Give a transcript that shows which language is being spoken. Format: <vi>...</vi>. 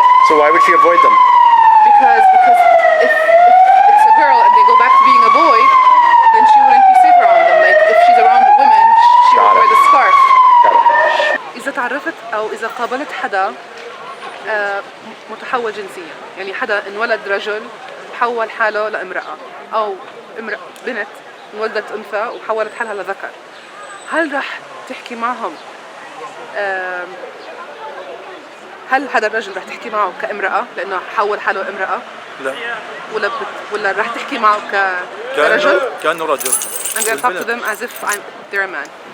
<en>So why would she avoid them? Because if it's a girl and they go back to being a boy, then she wouldn't be safe around them. Like if she's around women, she would wear the scarf. Got it.</en> <ar>إذا تعرفت أو إذا قابلت حدا متحول جنسيا، يعني حدا انولد رجل وحول حاله لامرأة أو بنت انولدت أنثى وحولت حالها لذكر، هل رح تحكي معهم؟ هل هذا الرجل رح تحكي معه كامرأة لأنه حول حاله امرأة؟ لا. ولا رح تحكي معه كرجل؟ كأنه رجل.</ar> <en>And they'll talk to them as if they're a man.</en>